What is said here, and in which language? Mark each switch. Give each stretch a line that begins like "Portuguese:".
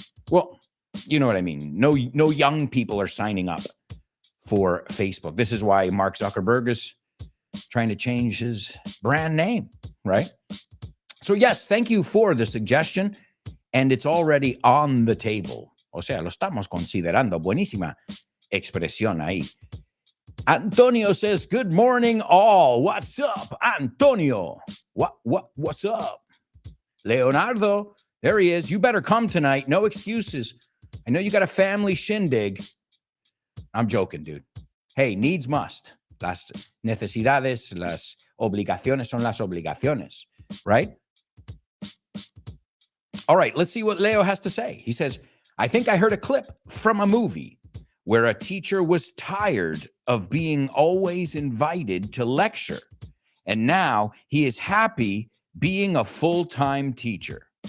English: Well, you know what I mean. No young people are signing up for Facebook. This is why Mark Zuckerberg is trying to change his brand name, right? So yes, thank you for the suggestion. And it's already on the table.
Spanish: O sea, lo estamos considerando. Buenísima expresión ahí.
English: Antonio says, good morning, all. What's up, Antonio? What's up? Leonardo, there he is. You better come tonight. No excuses. I know you got a family shindig. I'm joking, dude. Hey, needs must.
Spanish: Las necesidades, las obligaciones son las obligaciones,
English: right? All right, let's see what Leo has to say. He says, I think I heard a clip from a movie where a teacher was tired of being always invited to lecture, and now he is happy being a full-time teacher.